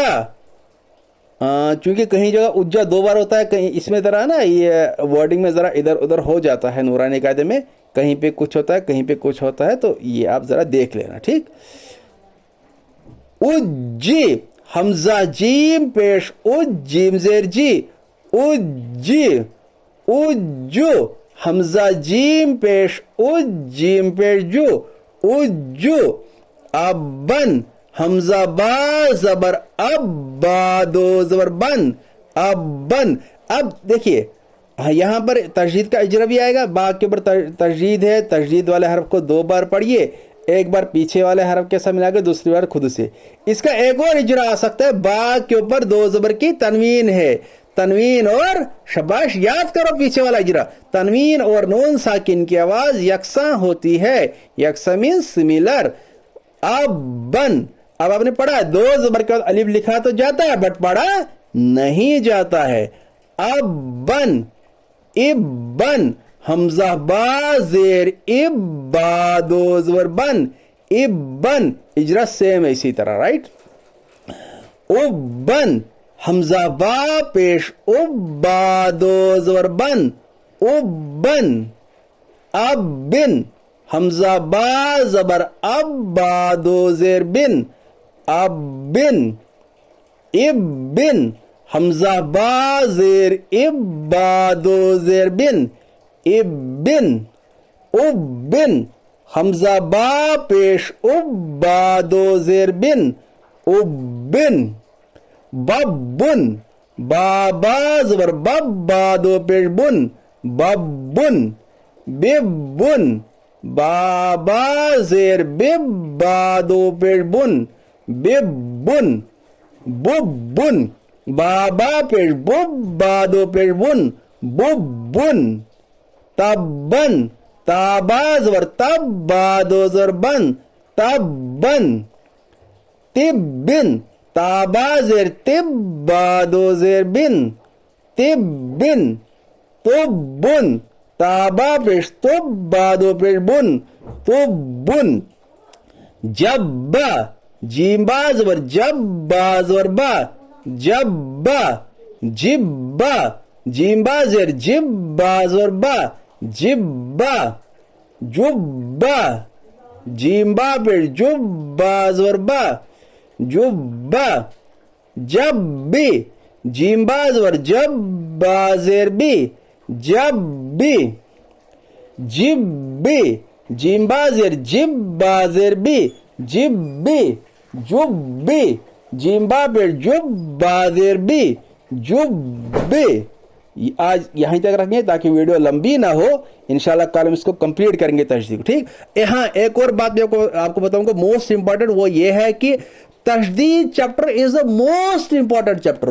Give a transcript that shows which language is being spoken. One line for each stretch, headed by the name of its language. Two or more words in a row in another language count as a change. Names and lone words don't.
Hindi: चूंकि कहीं जगह उज्जा 2 बार होता है, कहीं इसमें तरह ना ये वर्डिंग में जरा इधर उधर हो जाता है नूरानी कायदे में, कहीं पे कुछ होता है कहीं पे कुछ होता है, तो ये आप जरा देख लेना, ठीक। उज्जी, हमजा जीम पेश उज, जीम जेर जी, उज्जी। उज्जू, हमजा जीम पेश उज, जीम पेश जू, उज्जू। अबन, हमजा बा जबर अब, बा दो जबर बन, अबन। अब देखिए यहां पर तशदीद का इजरा भी आएगा, बा के ऊपर तशदीद है, तशदीद वाले हरफ को 2 बार पढ़िए, एक बार पीछे वाले हरफ के साथ मिलाकर, दूसरी बार खुद से। इसका एक और इजरा आ सकता है, बा के ऊपर 2 जबर की तनवीन है, तनवीन और शबाश, याद करो पीछे वाला इजरा, तनवीन और नून साकिन की आवाज यकसा होती है, यकसा
English: mean similar.
Hindi: अबन, अब आपने पढ़ा 2 जबर के बाद अलिफ लिखा तो जाता है, बट पढ़ा नहीं जाता है। अबन, इब्बन, हमजा बा जेर इब, बा 2 जबर बन, इब्बन। इजरा सेम है इसी तरह, राइट। उब्बन, हमजा बा पेश उब, बा 2 जबर बन, उब्बन। अबिन, हमजा बा जबर अब, बा 2 जेर बिन, अबिन। इब्बिन, हमजा बा जेर इब, बा 2 जेर बिन, इब्बिन। उब्बिन, हमजा बा पेश उब, बा 2 जेर बिन, उब्बिन। बब्बुन, बाबा जबर बब, बा 2 पेश बुन, बब्बुन। बिब्बुन, बाबा जेर बिब, बा 2 पेश बुन, बिब्बुन। बुब्बुन, बाबा पेश बुब, बा 2 पेश बुन, बुब्बुन। तब्बन, ताबा जबर तब, बा 2 जबर बन, तब्बन। तिब्बिन, ताबा जेर तिब, बा 2 जेर बिन, तिब्बिन। तुब्बुन, ताबा पेश तुब, बा 2 पेश बुन, तुब्बुन। जब्बा, जीबा जबर जब, बा जबर बा, जब्बा। जिब्बा, जीबा जेर जिब, बा जबर बा, जिब्बा। जुब्बा, जीबा पेश जुब, बा जबर बा, जुब्बा। जब्बी, जीबा जबर जब, बा जेर बी, जब्बी। जिब्बी, जीबा जेर जिब, बा जेर बी, जिब्बी। जुब्बी, जीबा पेश जुब, बा जेर बी, जुब्बी। आज यहीं तक रखेंगे ताकि वीडियो लंबी ना हो, इंशाल्लाह कल हम इसको कंप्लीट करेंगे तशदीद, ठीक। यहाँ एक और बात मैं आपको बताऊंगा,
English: most important,
Hindi: वो ये है कि तशदीद
English: chapter is the most important chapter.